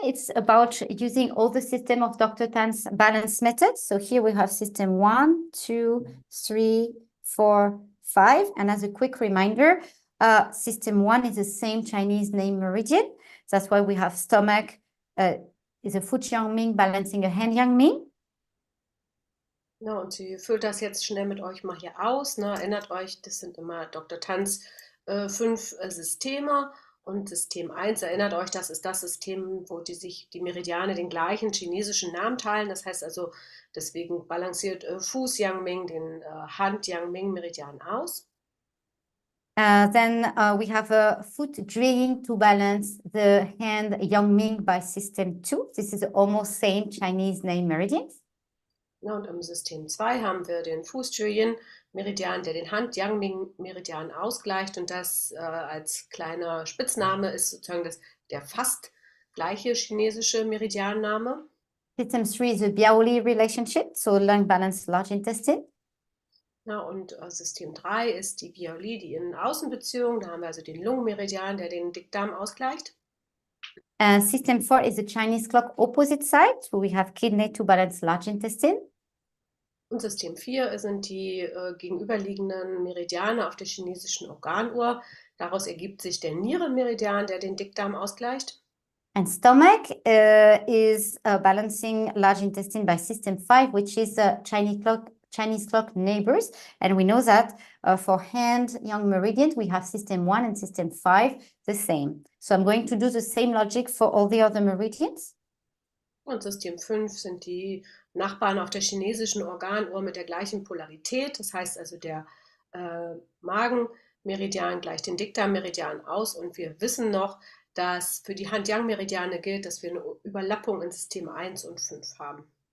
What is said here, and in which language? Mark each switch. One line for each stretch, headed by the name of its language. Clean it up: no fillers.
English: It's about using all the system of Dr. Tan's balance method. So here we have system 1, 2, 3, 4, 5. And as a quick reminder, system 1 is the same Chinese name meridian. That's why we have stomach is a Foot Yang-Ming balancing a Hand Yang-Ming.
German: Ja, und sie füllt das jetzt schnell mit euch mal hier aus. Ne? Erinnert euch, das sind immer Dr. Tanz 5 Systeme. Und System 1, erinnert euch, das ist das System, wo die Meridiane den gleichen chinesischen Namen teilen. Das heißt also, deswegen balanciert Fuß Yang-Ming den Hand Yang-Ming Meridian aus.
English: Then we have a foot drilling to balance the hand Yang-Ming by system 2. This is almost same Chinese name meridians.
German: Ja, und im System 2 haben wir den Fuß-Julian-Meridian, der den Hand-Yang-Ming-Meridian ausgleicht. Und das als kleiner Spitzname ist sozusagen der fast gleiche chinesische Meridianname.
English: System 3 is a Biaoli relationship, so lung balance large intestine.
German: Ja, und System 3 ist die Biaoli, die Innen-Außen-Beziehung. Da haben wir also den Lungenmeridian, der den Dickdarm ausgleicht.
English: System 4 is the Chinese clock opposite side, so we have kidney to balance large intestine.
German: Und System 4 sind die gegenüberliegenden Meridiane auf der chinesischen Organuhr. Daraus ergibt sich der Nierenmeridian, der den Dickdarm ausgleicht.
English: And stomach is balancing large intestine by system 5, which is Chinese clock neighbors. And we know that for hand young meridians, we have system 1 and system 5 the same. So I'm going to do the same logic for all the other meridians.
German: Und System 5 sind die Nachbarn auf der chinesischen Organuhr mit der gleichen Polarität. Das heißt also, der Magenmeridian gleicht den Dickdarmmeridian aus. Und wir wissen noch, dass für die Hand-Yang-Meridiane gilt, dass wir eine Überlappung in System 1 und 5 haben.